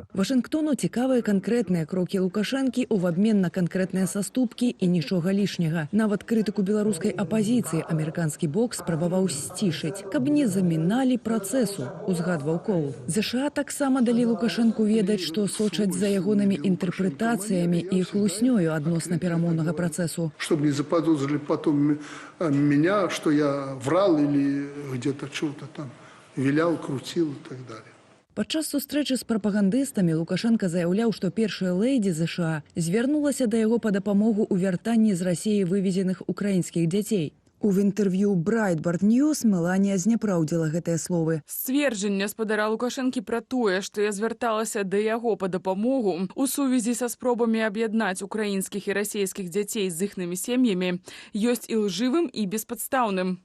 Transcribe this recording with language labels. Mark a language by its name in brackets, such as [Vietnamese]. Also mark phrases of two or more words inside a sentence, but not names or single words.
[Belarusian] Вашынгтону цікавыя канкрэтныя крокі Лукашэнкі ў абмен на канкрэтныя саступкі і нічога лішняга. Нават крытыку беларускай апазіцыі амерыканскі бок спрабаваў сцішыць, каб не заміналі працэсу, узгадваў Коул. ЗША таксама далі Лукашэнку ведаць, што сочаць за ягонымі інтэрпрэтацыямі і хлуснёю адносна перамоўнага працэсу. [Russian] Чтобы не заподозрили потом меня, что я врал или где-то что-то там вилял, крутил и так далее. [Belarusian] Падчас сустрэчы з прапагандыстамі Лукашенко заяўляў, што першая лэйдзі ЗША звярнулася да яго па дапамогу ў вяртанні з Расіі вывезеных украінскіх дзяцей. У інтэрв'ю Breitbart News Меланія зняпраўдзіла гэтыя словы. Сцверджанне спадара Лукашэнкі пра тое, што я звярталася да яго па дапамогу у сувязі са спробамі аб'яднаць украінскіх і расійскіх дзяцей з іхнымі сем'ямі, ёсць і лжывым, і беспадстаўным.